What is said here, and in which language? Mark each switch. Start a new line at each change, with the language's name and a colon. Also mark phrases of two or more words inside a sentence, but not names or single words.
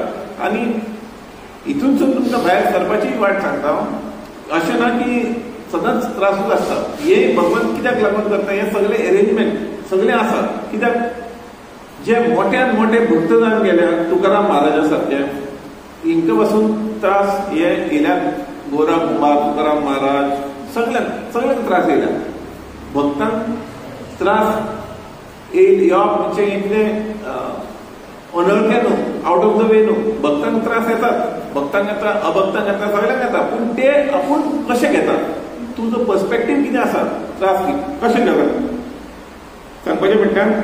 Konkani: आनी हितूनसून तुमकां भायर सरपाची वाट सांगता हांव. अशें ना की सदांच त्रासूच आसता. हे भगवंत कित्याक लागून करता हे सगळे अरेंजमेंट सगळे आसा. कित्याक जे मोठ्यान मोठे भक्त जावन गेल्या तुकाराम महाराजा सारके हिंका पासून त्रास हे येयल्यात. गोरा कुंभार, तुकाराम महाराज सगळ्यांक त्रास येयल्या. भक्तांक त्रास यो म्हणजे इतले अनळखे न्हू,
English: out of the way
Konkani: न्हू. भक्तांक त्रास येतात, भक्तांक येता, अभक्तांक येता, सगळ्यांक येता. पूण ते आपूण कशें घेतात, तुजो पर्स्पेक्टीव कितें आसा, त्रास कशें घेतात सांगपाचें म्हणटा.